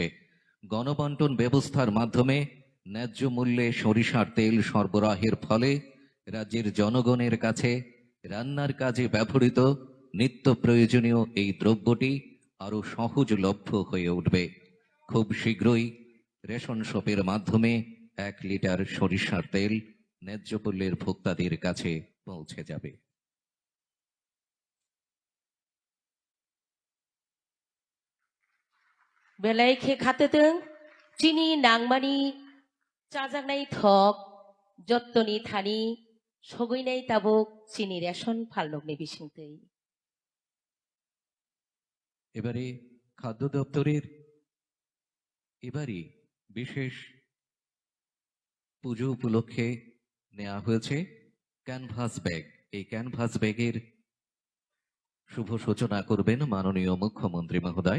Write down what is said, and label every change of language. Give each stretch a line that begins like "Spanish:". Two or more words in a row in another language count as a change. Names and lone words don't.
Bangla: গণবন্টন ব্যবস্থার মাধ্যমে ন্যায্য মূল্যে সরিষার তেল সরবরাহের ফলে রাজ্যের জনগণের কাছে রান্নার কাজে ব্যবহৃত নিত্য প্রয়োজনীয় এই দ্রব্যটি আরো সহজলভ্য হয়ে উঠবে। খুব শীঘ্রই রেশন শপের মাধ্যমে 1 লিটার সরিষার তেল ন্যায্য মূল্যের ভোক্তাদের কাছে পৌঁছে যাবে।
Kok Borok: बेलायखे खातेदों चिनी नांगमानि चाजांनाय थक जत्तनि थानि सगैनाय ताबुक चिनी रेशन फालनकनि बिसिंतै
Bangla: এবারে খাদ্য দপ্তরের এবারই বিশেষ পুজো উপলক্ষে নেওয়া হয়েছে
English: canvas bag.
Bangla: এই ক্যানভাস ব্যাগের শুভ সূচনা করবেন মাননীয় মুখ্যমন্ত্রী মহোদয়।